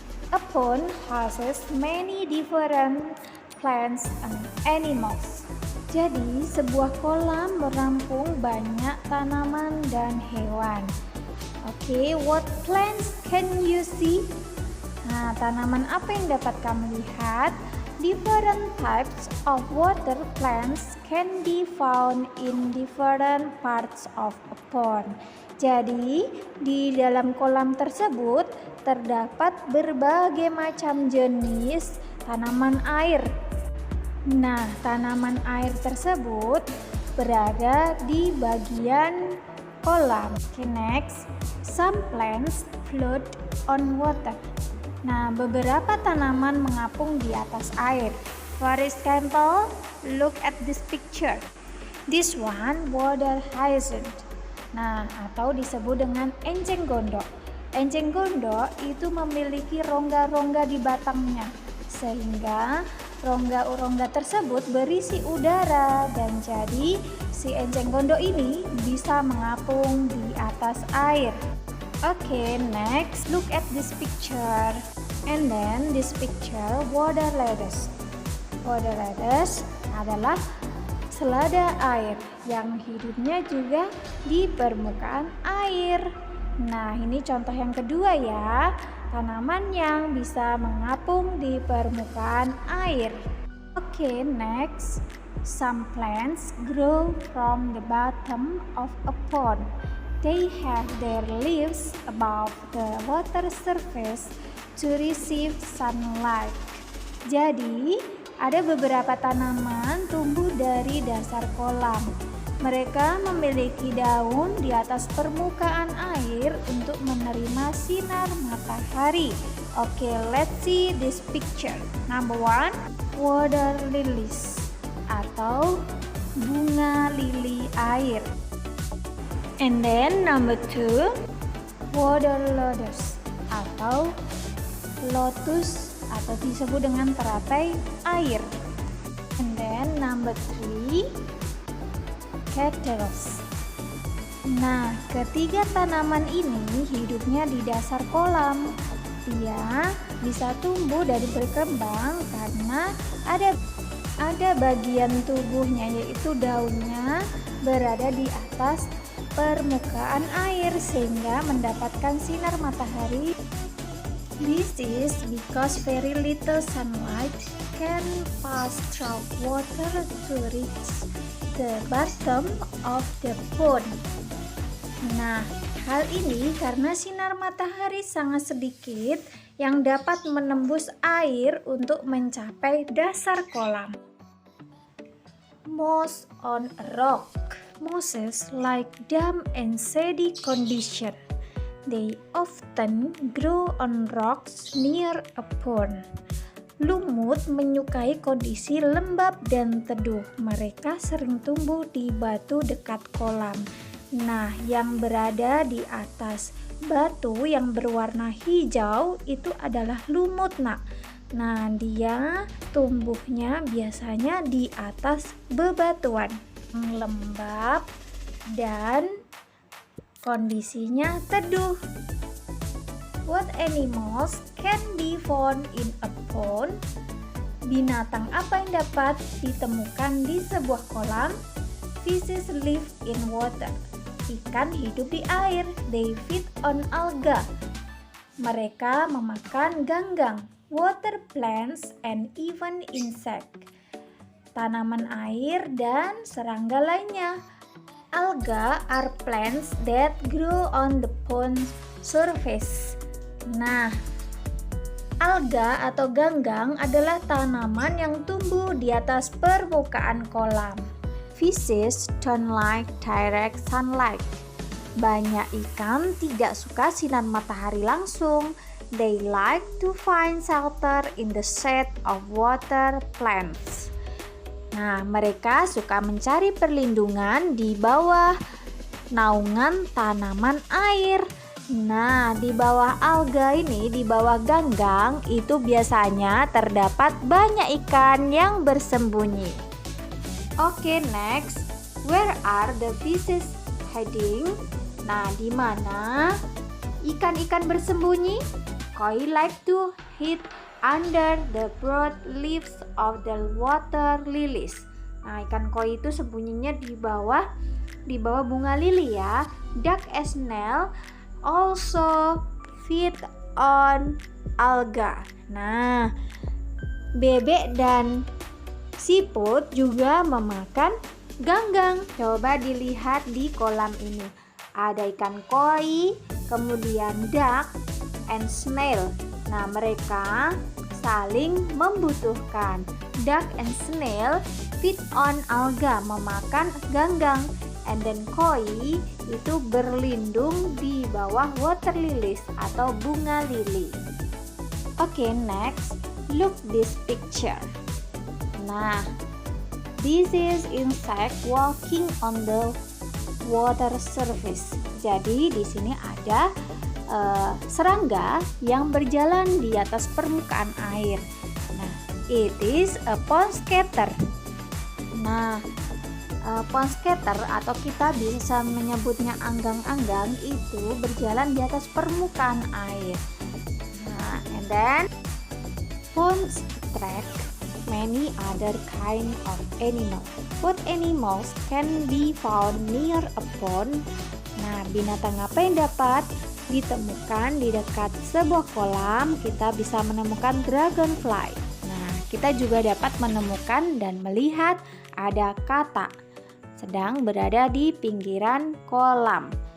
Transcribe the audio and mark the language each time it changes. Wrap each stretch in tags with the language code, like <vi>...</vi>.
<en>A pond houses many different plants and animals.</en> <id>Jadi, sebuah kolam menampung banyak tanaman dan hewan.</id> <en>Okay, what plants can you see?</en> <id>Nah, tanaman apa yang dapat kamu lihat?</id> <en>Different types of water plants can be found in different parts of a pond.</en> <id>Jadi, di dalam kolam tersebut terdapat berbagai macam jenis tanaman air. Nah, tanaman air tersebut berada di bagian kolam.</id> <en>Okay, next, some plants float on water.</en> <id>Nah, beberapa tanaman mengapung di atas air.</id> <en>For example, look at this picture. This one water hyacinth.</en> <id>Nah, atau disebut dengan enceng gondok. Enceng gondok itu memiliki rongga-rongga di batangnya, sehingga rongga-rongga tersebut berisi udara dan jadi si enceng gondok ini bisa mengapung di atas air.</id> <en>Okay, next look at this picture. And then this picture water lettuce.</en> <id>Water lettuce adalah selada air yang hidupnya juga di permukaan air. Nah, ini contoh yang kedua ya, tanaman yang bisa mengapung di permukaan air.</id> <en>Okay, next, some plants grow from the bottom of a pond. They have their leaves above the water surface to receive sunlight.</en> <id>Jadi, ada beberapa tanaman tumbuh dari dasar kolam. Mereka memiliki daun di atas permukaan air untuk menerima sinar matahari.</id> <en>Okay, let's see this picture. Number 1, water lilies</en> <id>atau bunga lili air.</id> <en>And then number 2, water lotus</en> <id>atau lotus atau disebut dengan teratai air.</id> <en>And then number 3, cactus.</en> <id>Nah, ketiga tanaman ini hidupnya di dasar kolam. Dia bisa tumbuh dan berkembang karena ada bagian tubuhnya, yaitu daunnya berada di atas permukaan air sehingga mendapatkan sinar matahari.</id> <en>This is because very little sunlight can pass through water to reach the bottom of the pond.</en> <id>Nah, hal ini karena sinar matahari sangat sedikit yang dapat menembus air untuk mencapai dasar kolam.</id> <en>Moss on a rock. Mosses like damp and shady condition. They often grow on rocks near a pond.</en> <id>Lumut menyukai kondisi lembab dan teduh. Mereka sering tumbuh di batu dekat kolam. Nah, yang berada di atas batu yang berwarna hijau itu adalah lumut, nak. Nah, dia tumbuhnya biasanya di atas bebatuan lembab dan kondisinya teduh.</id> <en>What animals can be found in a pond?</en> <id>Binatang apa yang dapat ditemukan di sebuah kolam?</id> <en>Fishes live in water.</en> <id>Ikan hidup di air.</id> <en>They feed on alga.</en> <id>Mereka memakan ganggang,</id> <en>water plants, and even insect.</en> <id>Tanaman air dan serangga lainnya.</id> <en>Alga are plants that grow on the pond surface. Nah,</en> <id>Alga atau ganggang adalah tanaman yang tumbuh di atas permukaan kolam.</id> <en>Fishes don't like direct sunlight.</en> <id>Banyak ikan tidak suka sinar matahari langsung.</id> <en>They like to find shelter in the shade of water plants.</en> <id>Nah, mereka suka mencari perlindungan di bawah naungan tanaman air. Nah, di bawah alga ini, di bawah ganggang, itu biasanya terdapat banyak ikan yang bersembunyi.</id> <en>Oke, next. Where are the fishes hiding? Nah,</en> <id>di mana ikan-ikan bersembunyi?</id> <en>Koi like to hide under the broad leaves of the water lilies.</en> <id>Nah, ikan koi itu sembunyinya di bawah bunga lili ya.</id> <en>Duck and snail also feed on alga.</en> <id>Nah, bebek dan siput juga memakan ganggang. Coba dilihat di kolam ini. Ada ikan koi, kemudian</id> <en>duck and snail.</en> <id>Nah, mereka saling membutuhkan.</id> <en>Duck and snail feed on alga,</en> <id>memakan ganggang.</id> <en>And then</en> <id>koi itu berlindung di bawah water lilies atau bunga lili.</id> <en>Oke, next, look this picture. Nah, this is insect walking on the water surface.</en> <id>Jadi di sini ada serangga yang berjalan di atas permukaan air. Nah,</id> <en>it is a pond skater.</en> <id>Nah, pond skater atau kita bisa menyebutnya anggang-anggang itu berjalan di atas permukaan air.</id> <en>Nah, and then ponds attract many other kind of animal. What animals can be found near a pond?</en> <id>Nah, binatang apa yang dapat ditemukan di dekat sebuah kolam? Kita bisa menemukan dragonfly. Nah, kita juga dapat menemukan dan melihat ada katak sedang berada di pinggiran kolam.</id>